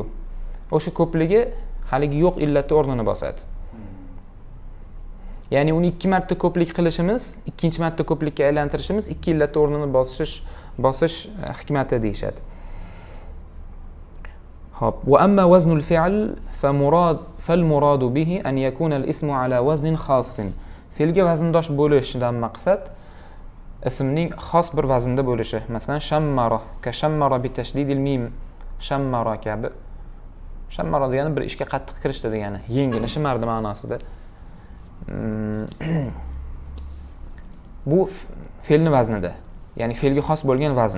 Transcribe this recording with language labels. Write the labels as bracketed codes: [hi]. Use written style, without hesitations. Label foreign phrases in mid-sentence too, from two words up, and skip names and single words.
[uz] O'sha ko'pligi haligi yo'q illatni o'rnini bosadi. Ya'ni uni ikki marta ko'plik qilishimiz, ikkinchi marta ko'plikka aylantirishimiz ikki illatni o'rnini bosish hikmati deyshadi. [ar] Xo'p, وأما وزن الفعل فالمراد به أن يكون الاسم على وزن خاص. [uz] Fe'lga vazndosh bo'lishdan maqsad ismning xos bir vaznda bo'lishi. Masalan, shammara, [ar] كشمر بتشديد الميم, [uz] shammara kabi. Shammara degani bir ishga qattiq kirishdi degani, yengil shimardi ma'nosida. Bu fe'lni vaznida, ya'ni fe'lga xos bo'lgan vazn.